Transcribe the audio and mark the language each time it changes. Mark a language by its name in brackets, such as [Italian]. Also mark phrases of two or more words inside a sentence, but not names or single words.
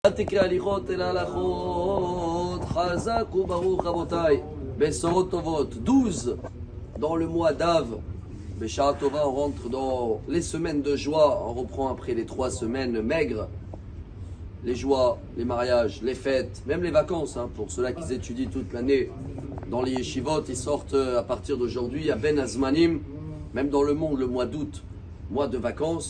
[Hebrew] תקרא הליכות אל ההלכות, חזק וברוך רבותיי, בשורות טובות, [French] 12 dans le mois d'Av, [Hebrew] בשורה טובה, [French] on rentre dans les semaines de joie, on reprend après les 3 semaines maigres, les joies, les mariages, les fêtes, même les vacances, pour ceux-là qui étudient toute l'année dans les yeshivot, ils sortent à partir d'aujourd'hui à [Hebrew] בין הזמנים, [French] même dans le monde le mois d'août, mois de vacances.